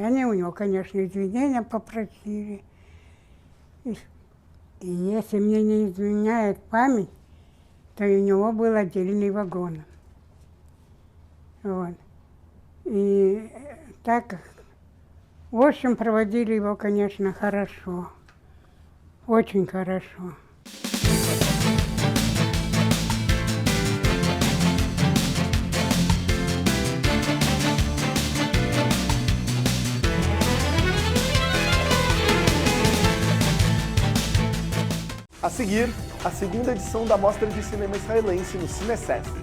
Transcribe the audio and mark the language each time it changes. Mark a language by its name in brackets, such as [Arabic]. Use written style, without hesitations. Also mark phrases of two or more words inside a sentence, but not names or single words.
[Russian] Они у него, конечно, извинения попросили. И если мне не изменяет память, то у него был отдельный вагон. Вот. И так, в общем, проводили его, конечно, хорошо. Очень хорошо. [Portuguese] A seguir, a segunda edição da Mostra de Cinema Israelense no Cinesesc.